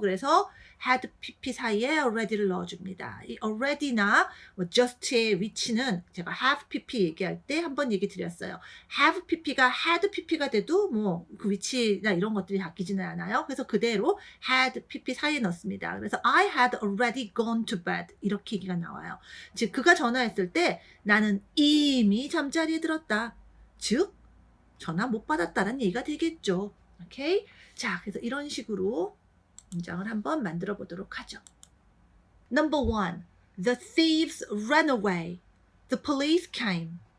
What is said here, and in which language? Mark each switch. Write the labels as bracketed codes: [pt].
[ko] 그래서 had pp 사이에 already를 넣어줍니다. 이 already나 뭐 just의 위치는 제가 have pp 얘기할 때 한번 얘기 드렸어요. have pp가 had pp가 돼도 뭐 그 위치나 이런 것들이 바뀌지는 않아요. 그래서 그대로 had pp 사이에 넣습니다. 그래서 [en] I had already gone to bed [ko] 이렇게 얘기가 나와요. 즉 그가 전화했을 때 나는 이미 잠자리에 들었다. 즉 전화 못 받았다는 얘기가 되겠죠. 오케이? 자, 그래서 이런 식으로 문장을 한번 만들어 보도록 하죠. [en] Number 1. The thieves ran away. The police came.